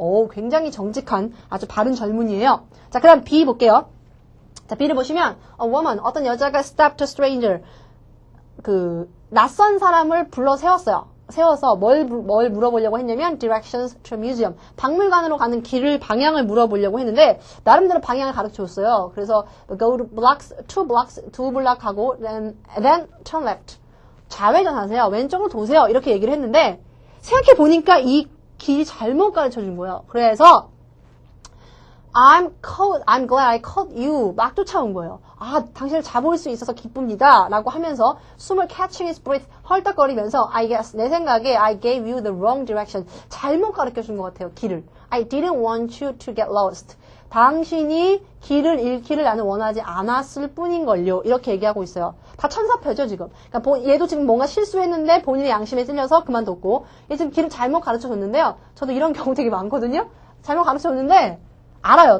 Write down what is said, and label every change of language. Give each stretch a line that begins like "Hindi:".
Korean: 굉장히 정직한 아주 바른 절문이에요. 자, 그럼 B 볼게요. 자, B를 보시면
English: a woman
Korean: 어떤 여자가
English: stopped a stranger
Korean: 그 낯선 사람을 불러 세워서 뭘 물어보려고 했냐면
English: directions to museum
Korean: 박물관으로 가는 방향을 물어보려고 했는데 나름대로 방향을 가르쳐줬어요. 그래서
English: go to blocks, two block 하고 then turn left
Korean: 좌회전하세요. 왼쪽으로 도세요. 이렇게 얘기를 했는데 생각해 보니까 이 길이 잘못 가르쳐준 거예요.
English: 그래서 I'm glad I caught you.
Korean: 막 쫓아온 거예요. 당신을 잡을 수 있어서 기쁩니다. 라고 하면서 숨을
English: catching his breath
Korean: 헐떡거리면서
English: I guess
Korean: 내 생각에
English: I gave you the wrong direction.
Korean: 잘못 가르쳐준 것 같아요. 길을.
English: I didn't want you to get lost.
Korean: 당신이 길을 잃기를 나는 원하지 않았을 뿐인걸요. 이렇게 얘기하고 있어요. 다 천사표죠, 지금. 그러니까 얘도 지금 뭔가 실수했는데 본인의 양심에 찔려서 그만뒀고 얘 지금 길을 잘못 가르쳐줬는데요. 저도 이런 경우 되게 많거든요. 잘못 가르쳐줬는데 알아요.